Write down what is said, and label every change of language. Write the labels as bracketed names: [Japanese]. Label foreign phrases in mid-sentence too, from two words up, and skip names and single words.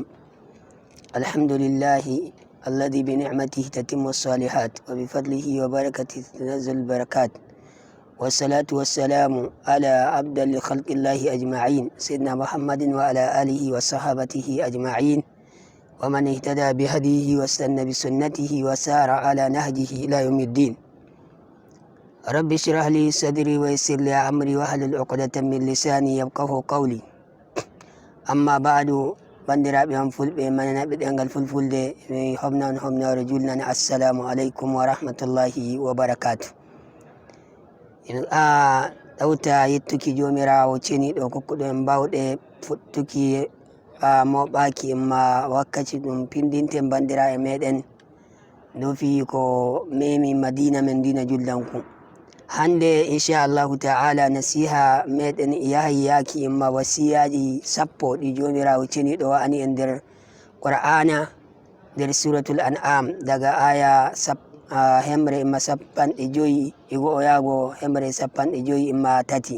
[Arabic] الحمد لله الذي بنعمته تتم الصالحات وبفضله وبركته تنزل البركات، والصلاة والسلام على أفضل خلق الله أجمعين سيدنا محمد وعلى آله وصحابته أجمعين ومن اهتدى بهديه واستنى بسنته وسار على نهجه إلى يوم الدين. رب اشرح لي صدري ويسر لي أمري واحلل عقدة من لساني يفقهوا قولي. أما بعد [Fula] bandiraɓe am fulɓe mananaɓe ɗengal fulfulde mi homnawre julnane. [Arabic] السلام عليكم ورحمة الله وبركاته. [Fula] a ɗawta yettuki jomirawo ceniɗo kokkuɗo en bawɗe fuɗtuki moɓaki imma wakkati ɗum pindinten bandiraɓe meɗen dofi ko memi madina men dina juldanku. hande [Arabic] إن شاء الله تعالى [Fula] nasiha meɗen yahi yaki imma wasiyaji sappo ɗi jomirawo ceniɗo wa'ani en nder qur'ana nder suratul an'am daga aya hemre imma sappanɗe joyi igo o yago hemre sappanɗe joyi imma tati.